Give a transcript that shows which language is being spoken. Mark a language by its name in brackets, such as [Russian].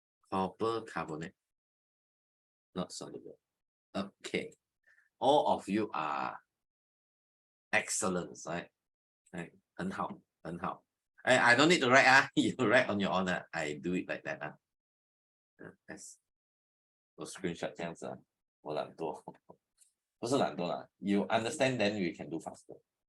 [English] Copper carbonate, not soluble. Okay, all of you are excellent, right? [Chinese] 很好，很好。 [English] I don't need to write, you write on your own. I do it like that. Yes. [Chinese] 我 screenshot 这样子我懒惰，不是懒惰啦。 [English] You understand, then we can do faster.